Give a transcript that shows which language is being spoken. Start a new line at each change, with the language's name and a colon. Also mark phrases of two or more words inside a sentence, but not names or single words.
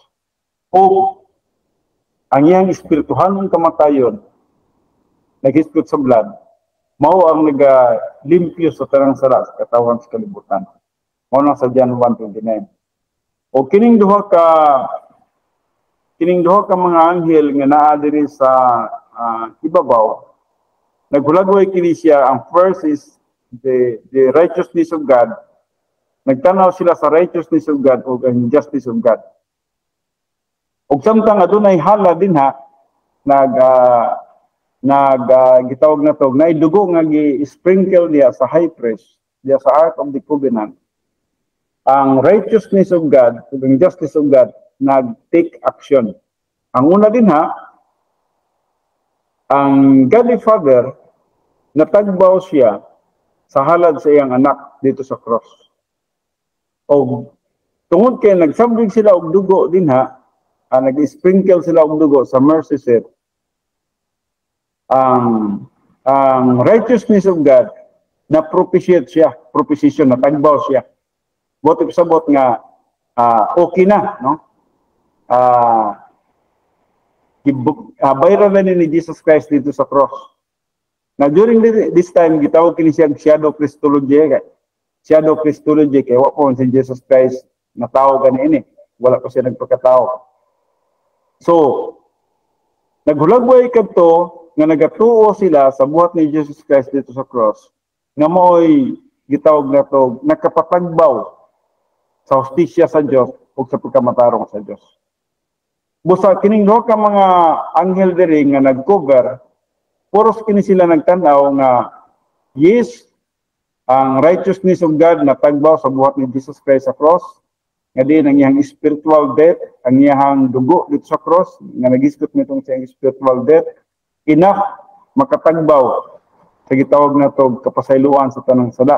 Cebuano: O ang iyang espirituhanong kamatayon, naghisgot sa blood, mao ang nagalimpyo sa tanang sala sa katawan sa kalibutan. Mao na sa John 1:29. O kining duha ka mga anghel nga naa diri sa ibabaw, naghulagway kini siya.
English: Ang first is the righteousness of God.
Cebuano: Nagtanaw sila sa
English: righteousness of God
Cebuano: o ang
English: justice of God.
Cebuano: Og samtang adunay hala din ha, gitawag na to, na idugo nga gi-sprinkle niya sa high priest, diya sa Ark of the Covenant.
English: Ang righteousness of God, ang justice of God, nag-take action.
Cebuano: Ang una din ha, ang God the Father, natagbaw siya sa halad sa iyang anak dito sa cross. O tungod kay nagsambig sila og dugo din ha, nag-sprinkle sila og dugo sa
English: mercy seat,
Cebuano: ang
English: righteousness of God
Cebuano: na propitiate siya, propitiation, natagbaw siya. Bot sabot nga okay na, no? Bayran na ni Jesus Christ dito sa cross.
English: Now during this time,
Cebuano: gitawag kini siyang
English: shadow Christology. Shadow Christology,
Cebuano: kaya wala po si Jesus Christ na tao ganini. Wala po siya nagpagkatao. So, naghulagway kadto nga nagatuo sila sa buhat ni Jesus Christ dito sa cross, nga mo'y gitawag na to, nakapatagbaw sa hustisya sa Diyos o sa pagkamatarong sa Diyos. Busa kining duha ka mga anghel diri nga nag-cover, puros kini sila nagtanaw nga yes, ang
English: righteousness of God
Cebuano: na tagbaw sa buhat ni Jesus Christ sa cross, nga din ang iyang
English: spiritual death,
Cebuano: ang iyang dugo dito sa cross, nga nagisgot nitong siyang
English: spiritual death,
Cebuano: enough makatagbaw sa gitawag na to kapasayloan sa tanang sala.